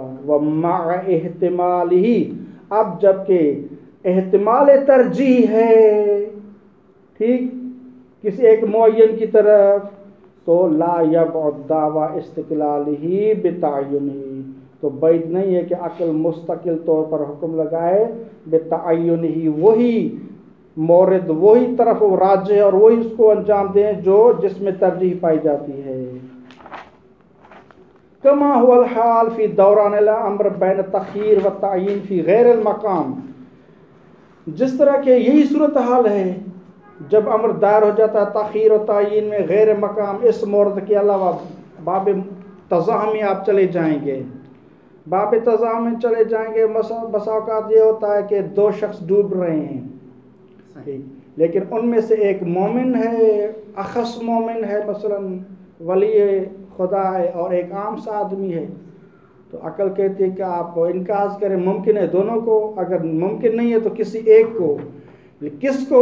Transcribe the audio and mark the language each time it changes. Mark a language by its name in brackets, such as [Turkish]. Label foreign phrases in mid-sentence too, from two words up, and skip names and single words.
[Arabic] ومع احتمالہ، [Urdu] اب جب کہ احتمال ترجیح ہے ٹھیک کسی ایک معین کی طرف، تو [Arabic] لا یبعد دعوی استقلالہ بتعینہ، [Urdu] تو بعید نہیں ہے کہ عقل مستقل طور پر حکم لگائے بتعینہ، وہی مورد وہی طرف راجح اور وہی اس کو انجام دیں جو جس میں ترجیح پائی جاتی ہے. [Arabic] کما هو الحال فی دوران الامر بین تخییر و تعیین فی غیر المقام، [Urdu] جس طرح کہ یہی صورتحال ہے جب امر دائر ہو جاتا ہے تاخیر و تعین میں غیر مقام اس مورد کے علاوہ باب تزاحم میں آپ چلے جائیں گے، باب تزاحم میں چلے جائیں گے، بسا اوقات یہ ہوتا ہے کہ دو شخص ڈوب رہے ہیں، لیکن ان میں سے ایک مومن ہے، اخص مومن ہے، مثلا ولی خدا ہے، اور ایک عام سا آدمی ہے، تو عقل کہتی ہے کہ آپ انکاز کریں، ممکن ہے دونوں کو، اگر ممکن نہیں ہے تو کسی ایک کو، کس کو؟